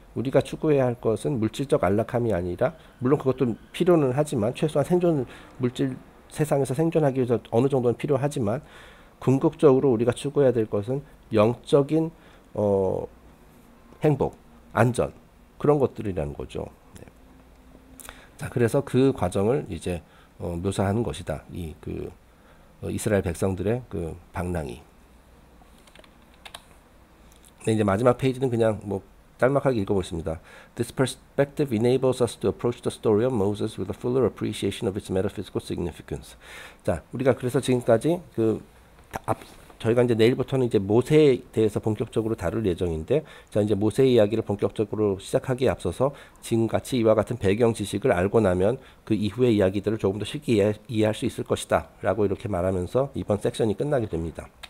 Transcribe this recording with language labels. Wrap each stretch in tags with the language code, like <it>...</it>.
<ko>우리가 추구해야 할 것은 물질적 안락함이 아니라 물론 그것도 필요는 하지만 최소한 세상에서 생존하기 위해서 어느 정도는 필요하지만 궁극적으로 우리가 추구해야 될 것은 영적인 행복, 안전 그런 것들이라는 거죠. 네. 자, 그래서 그 과정을 이제 묘사하는 것이다. 이스라엘 백성들의 그 방랑이. 네, 이제 마지막 페이지는 그냥 뭐 짤막하게 읽어보겠습니다.</ko> <en>This perspective enables us to approach the story of Moses with a fuller appreciation of its metaphysical significance.</en> <ko>자, 우리가 그래서 지금까지 저희가 이제 내일부터는 이제 모세에 대해서 본격적으로 다룰 예정인데, 자, 이제 모세 이야기를 본격적으로 시작하기에 앞서서 지금같이 이와 같은 배경 지식을 알고 나면 그 이후의 이야기들을 조금 더 쉽게 이해할 수 있을 것이다 라고 이렇게 말하면서 이번 섹션이 끝나게 됩니다.</ko>